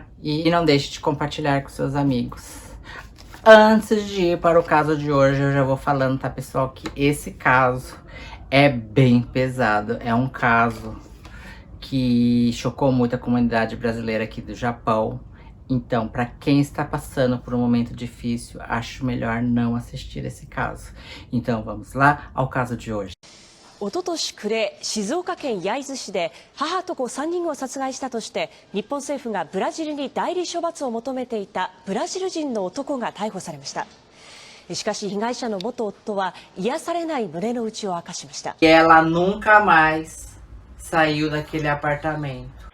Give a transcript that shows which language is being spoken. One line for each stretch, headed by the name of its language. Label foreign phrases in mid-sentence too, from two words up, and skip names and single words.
Portuguese: E não deixe de compartilhar com seus amigos. Antes de ir para o caso de hoje, eu já vou falando, tá, pessoal, que esse caso é bem pesado. É um caso que chocou muito a comunidade brasileira aqui do Japão. Então, para quem está passando por um momento difícil, acho melhor não assistir esse caso. Então, vamos lá ao caso de hoje.
Japanese: おととし暮れ、静岡県焼津市で母と子3人を殺害したとして日本政府がブラジルに代理処罰を求めていたブラジル人の男が逮捕されました。しかし被害者の元夫は癒されない胸の内を明かしました。
Portuguese: Ela nunca mais saiu daquele apartamento.